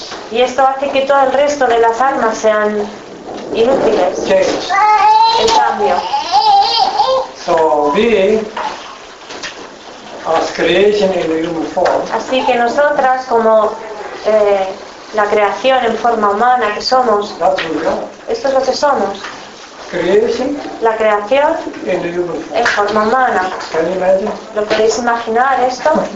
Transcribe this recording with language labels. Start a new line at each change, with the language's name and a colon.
Spanish: Y esto hace que todo el resto de las armas sean inútiles. El cambio.
English: So we, as creation in the human form.
Spanish: Así que nosotras, como la creación en forma humana que somos,
English: that's what we are.
Spanish: Esto es lo que somos.
English: Creation.
Spanish: La creación
English: in the human form.
Spanish: En forma humana.
English: Can you imagine?
Spanish: ¿Lo podéis imaginar esto?